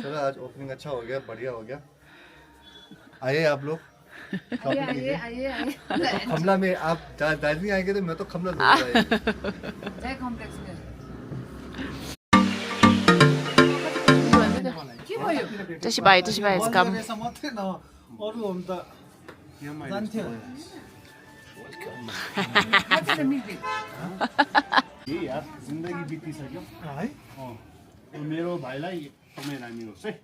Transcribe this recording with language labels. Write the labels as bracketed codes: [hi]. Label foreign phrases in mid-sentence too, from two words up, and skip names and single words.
[hi] चलो आज ओपनिंग अच्छा हो गया बढ़िया हो गया आइए आप लोग आइए कमला में आप दार्जिलिंग आएंगे तो मैं तो कमला जरूर आएंगे [ne] जय कम्प्लेक्स में के भयो त्यसै भए कम मात्रै न अरु हम त जान्थ्यो कति मिल्छ यार जिन्दगी बितिसक्यो है मेरो भाइलाई समय राम्रोस् है